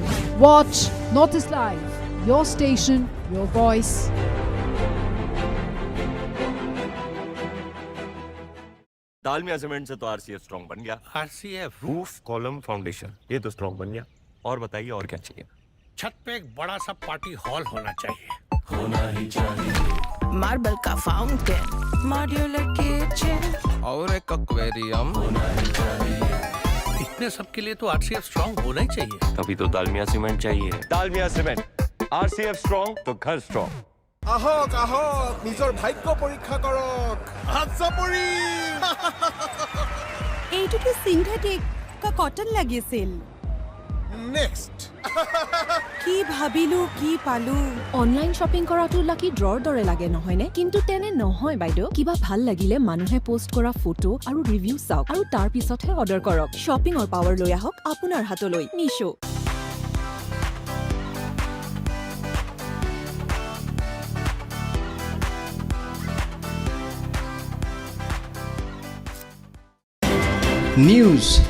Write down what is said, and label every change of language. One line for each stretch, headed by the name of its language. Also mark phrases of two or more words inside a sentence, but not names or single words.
English: Watch Northeast Live. Your station, your voice.
Hindi: दालमिया सीमेंट से तो आरसीएफ स्ट्रांग बन गया। आरसीएफ
English: roof column foundation,
Hindi: ये तो स्ट्रांग बन गया। और बताइए और क्या चाहिए? छत पे एक बड़ा सा पार्टी हॉल होना चाहिए। होना ही चाहिए। मार्बल का फाउंटेन,
English: modular kitchen
Hindi: और एक एक्वेरियम होना ही चाहिए। इतने सब के लिए तो आरसीएफ स्ट्रांग होना ही चाहिए। तभी तो दालमिया सीमेंट चाहिए। दालमिया सीमेंट, आरसीएफ स्ट्रांग तो घर स्ट्रांग।
Assamese: আহক আহক নিজৰ ভাগ্য পৰীক্ষা কৰক হাতচাপৰি এইটোতো সিনথেটিক কা কটন লাগিছিল নেক্সট কি ভাবিলো কি পালো
English: online shopping
Assamese: কৰাটো
English: lucky drawৰ
Assamese: দৰে লাগে নহয়নে কিন্তু তেনে নহয় বাইদেউ কিবা ভাল লাগিলে মানুহে পোষ্ট কৰা ফটো আৰু ৰিভিউ চাওক আৰু তাৰ পিছতহে অৰ্ডাৰ কৰক শপিংৰ পাৱাৰ লৈ আহক আপোনাৰ হাতলৈ মিশো
English: News.